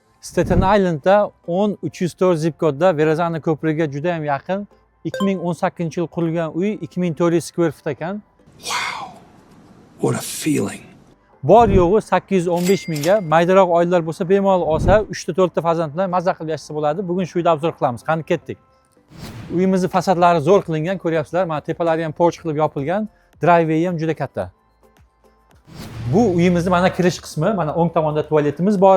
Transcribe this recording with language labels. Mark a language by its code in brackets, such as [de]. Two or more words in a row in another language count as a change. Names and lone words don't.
[uz] Staten Islandda 10304 zip kodda Verrazano ko'prigiga juda ham yaqin 2018-yil qurilgan uy 2400 [en] square foot [uz] ekan. [en] Wow. What a feeling. [uz] Bor yo'g'i 815 mingga, maydaroq oilalar bo'lsa bemalol olsa, 3-4 ta farzand bilan mazza qilib yashasa bo'ladi. Bugun shu uyda obzor qilamiz. Qani ketdik. Uyimizni fasadlari zo'r qilingan, ko'ryapsizlar. Mana tepalari ham porch qilib yopilgan, driveway ham juda katta. Bu uyimizni mana kirish qismi, mana o'ng tomonda tualetimiz bor.